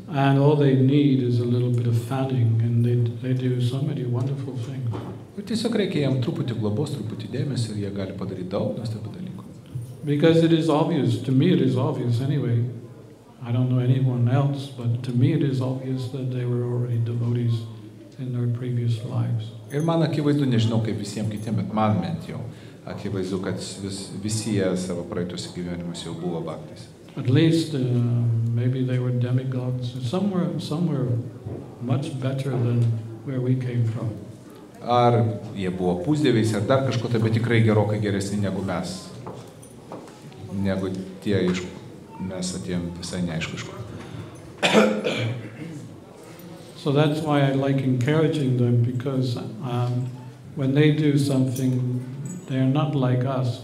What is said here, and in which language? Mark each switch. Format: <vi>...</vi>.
<en>And all they need is a little bit of fanning, and they do so many wonderful things.</en> <lt>Ir tiesiog reikia jam truputį globos, truputį dėmesio ir jie gali padaryti daug nuostabių dalykų.</lt> <en>Because it is obvious, to me it is obvious anyway. I don't know anyone else, but to me it is obvious that they were already devotees in their previous lives.</en> <lt>Ir man akivaizdu, nežinau kaip visiems kitiems, bet man bent jau akivaizdu, kad visi jie savo praeitus gyvenimus jau buvo bhaktais.</lt> <en>At least maybe they were demigods, somewhere much better than where we came from.</en> <lt>Ar jie buvo pusdieviais, ar dar kažko, bet tikrai gerokai geresni negu mes. Negu tie iš mes atėjom visai neaišku iš kur.</lt> <en>So that's why I like encouraging them, because when they do something, they are not like us.</en>